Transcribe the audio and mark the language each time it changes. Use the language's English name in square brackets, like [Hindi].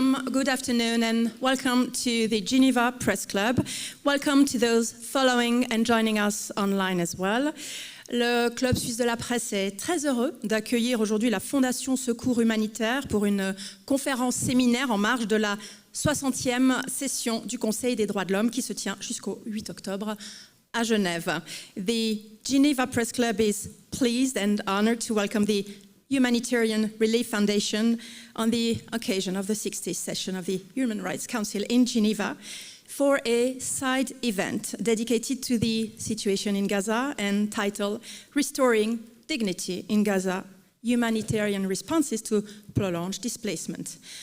[English] Good afternoon and welcome to the Geneva Press Club. Welcome to those following and joining us online as well. [French] Le Club Suisse de la Presse est très heureux d'accueillir aujourd'hui la Fondation Secours Humanitaire pour une conférence séminaire en marge de la 60e session du Conseil des Droits de l'Homme qui se tient jusqu'au 8 octobre à Genève. [English] The Geneva Press Club is pleased and honored to welcome the Humanitarian Relief Foundation on the occasion of the 60th session of the Human Rights Council in Geneva for a side event dedicated to the situation in Gaza and titled Restoring Dignity in Gaza, Humanitarian Responses to Prolonged Displacement.